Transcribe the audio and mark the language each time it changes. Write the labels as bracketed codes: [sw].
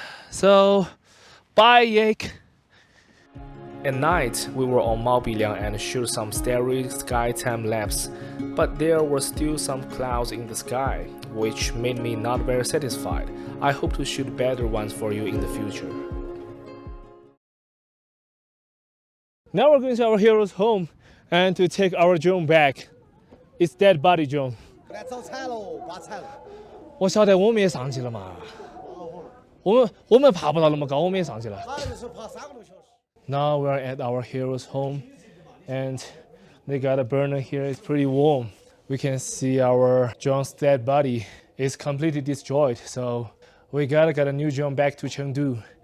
[en] So, bye, Yake. At night, we were on Mao Biliang and shoot some starry sky time lapse, but there were still some clouds in the sky, which made me not very satisfied. I hope to shoot better ones for you in the future. Now we're going to our hero's home and to take our drone back. It's dead body drone. [zh] 来造菜喽，拔菜了。我晓得我们也上去了嘛，我们爬不到那么高，我们也上去了。他就是爬3个多小时。 [en] Now we're at our hero's home, and they got a burner here. It's pretty warm. We can see our drone's dead body is completely destroyed, so we gotta get a new drone back to Chengdu.